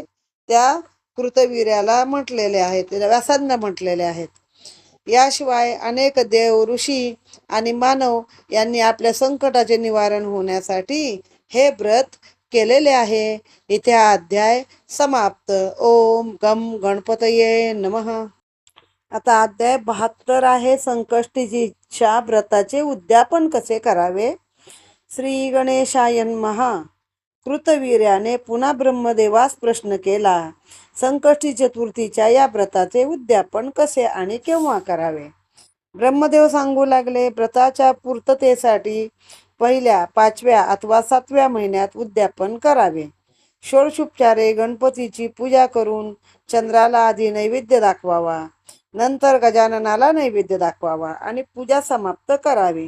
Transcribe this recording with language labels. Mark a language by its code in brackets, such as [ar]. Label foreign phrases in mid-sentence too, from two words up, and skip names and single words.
[mr] त्या कृतवीर्याला म्हटलेले आहेत, व्यासांना म्हटलेले आहेत. याशिवाय अनेक देव, ऋषी आणि मानव यांनी आपल्या संकटाचे निवारण होण्यासाठी हे व्रत केलेले आहे. इथे हा अध्याय समाप्त. [sa] ओम गम गणपतये नमः. [mr] आता अध्याय 72 आहे संकष्टीच्या व्रताचे उद्यापन कसे करावे. [sa] श्री गणेशाय नमः. [mr] कृतवीर्याने पुन्हा ब्रह्मदेवास प्रश्न केला, संकष्टी चतुर्थीच्या या व्रताचे उद्यापन कसे आणि केव्हा करावे. ब्रह्मदेव सांगू लागले, व्रताच्या पूर्ततेसाठी पहिल्या, 5व्या अथवा 7व्या महिन्यात उद्यापन करावे. षोडशोपचारे गणपतीची पूजा करून चंद्राला आधी नैवेद्य दाखवावा, नंतर गजाननाला नैवेद्य दाखवावा आणि पूजा समाप्त करावी.